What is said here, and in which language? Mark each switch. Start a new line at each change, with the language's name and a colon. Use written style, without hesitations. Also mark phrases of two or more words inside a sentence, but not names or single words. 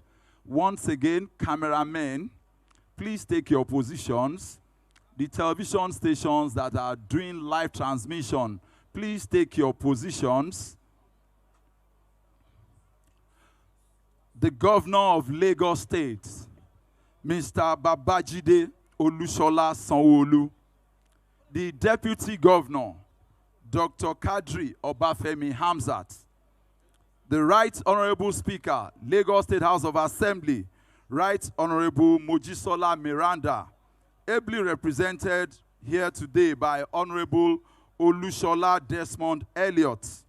English: Once again, cameramen, please take your positions. The television stations that are doing live transmission, please take your positions. The governor of Lagos State, Mr. Babajide Olusola Sanwo-Olu. The deputy governor, Dr. Kadri Obafemi Hamzat. The Right Honorable Speaker, Lagos State House of Assembly, Right Honorable Mojisola Miranda, ably represented here today by Honorable Olushola Desmond Elliott.